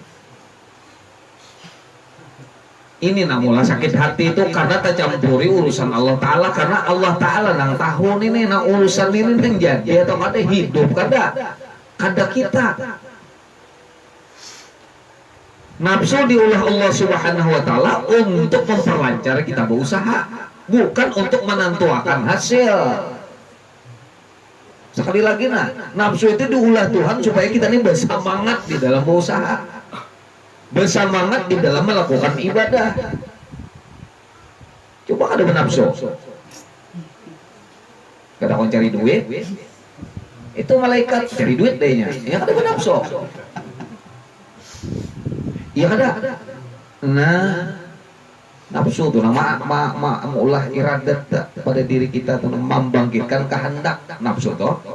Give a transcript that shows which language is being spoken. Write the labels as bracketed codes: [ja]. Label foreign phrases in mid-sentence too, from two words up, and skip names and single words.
[id] Ini namulah sakit hati itu karena tercampuri urusan Allah Ta'ala. [bjn] Karena Allah Ta'ala nang tahun ini, nang urusan ini nang jadi atau kada hidup, kada kita. Nafsu diulah Allah Subhanahu Wa Ta'ala untuk memperlancar kita berusaha, bukan untuk menentukan hasil. Sekali lagi nafsu itu diulah Tuhan supaya kita ini bersemangat di dalam berusaha, bersemangat di dalam melakukan ibadah. Coba kada nafsu. Kada kon cari duit, itu malaikat cari duit dehnya. Ya kada nafsu. Iya kada. Nah, nafsu tuh nama ulah iradat pada diri kita tuh membangkitkan kehendak nafsu tuh.